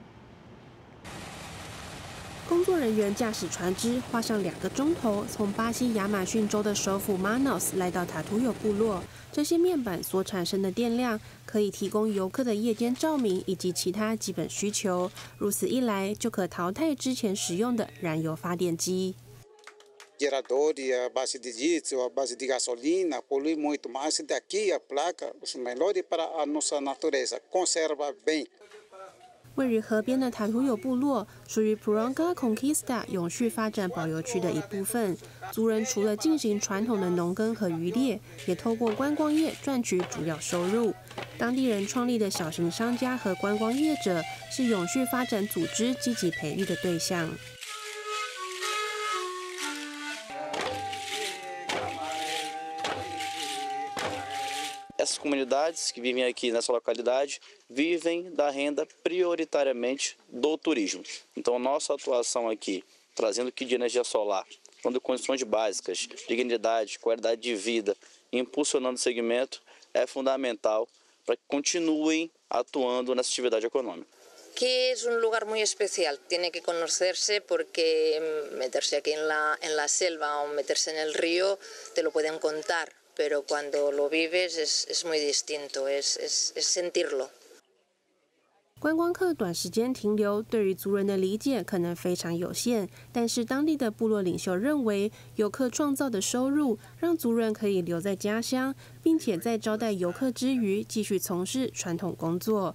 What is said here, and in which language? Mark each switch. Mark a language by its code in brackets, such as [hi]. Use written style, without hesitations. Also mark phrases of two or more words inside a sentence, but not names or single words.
[zh] 工作人员驾驶船只花上2个钟头，从巴西亚马逊州的首府马瑙斯来到Tatuyo部落。这些面板所产生的电量可以提供游客的夜间照明以及其他基本需求。如此一来，就可淘汰之前使用的燃油发电机。 [pt] Geradores à base de diesel, à base de gasolina, polui muito mais. Daqui a placa, os melhores para a nossa natureza, conserva bem. [zh] 位于河边的Tatuyo部落属于 Puronga Conquista 永续发展保留区的一部分。族人除了进行传统的农耕和渔猎，也透过观光业赚取主要收入。当地人创立的小型商家和观光业者是永续发展组织积极培育的对象。 [pt] Essas comunidades que vivem aqui nessa localidade vivem da renda prioritariamente do turismo. Então, a nossa atuação aqui, trazendo kit de energia solar, dando condições básicas, dignidade, qualidade de vida, impulsionando o segmento, é fundamental para que continuem atuando nessa atividade econômica. [es] Que es un lugar muy especial, tiene que conocerse porque meterse aquí en la selva o meterse en el río te lo pueden contar.Pero cuando lo vives es muy distinto, es sentirlo. [zh] 观光客短时间停留，对于族人的理解可能非常有限。但是当地的部落领袖认为，游客创造的收入让族人可以留在家乡，并且在招待游客之余继续从事传统工作。